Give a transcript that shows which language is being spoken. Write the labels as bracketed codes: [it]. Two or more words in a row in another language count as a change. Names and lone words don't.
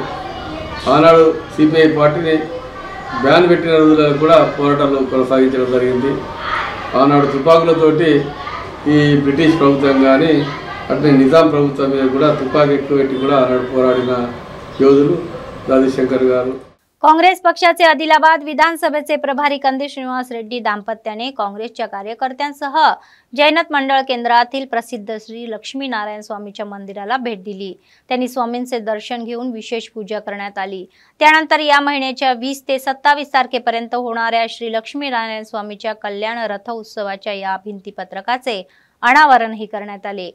[te] ఆనాడు CPI పార్టీని బ్యాన్ పెట్టిన రోజులలో కూడా పోరాటాలు కొనసాగించడం జరిగింది। ఆనాడు తుపాకులతోటి ఈ బ్రిటిష్ ప్రభుత్వం కానీ అట్లే నిజాం ప్రభుత్వం మీద కూడా తుపాకీ ఎక్కువ పెట్టి కూడా ఆనాడు పోరాడిన యోధులు దాది శంకర్ గారు। [mr] काँग्रेस पक्षाचे आदिलाबाद विधानसभेचे प्रभारी कंदी श्रीनिवास रेड्डी दाम्पत्याने काँग्रेसच्या कार्यकर्त्यांसह जैनत मंडळ केंद्रातील प्रसिद्ध श्री लक्ष्मीनारायण स्वामीच्या मंदिराला भेट दिली। त्यांनी स्वामींचे दर्शन घेऊन विशेष पूजा करण्यात आली। त्यानंतर या महिन्याच्या 20 ते 27 तारखेपर्यंत होणाऱ्या श्री लक्ष्मीनारायण स्वामीच्या कल्याण रथ उत्सवाच्या या भिंतीपत्रकाचे अनावरणही करण्यात आले।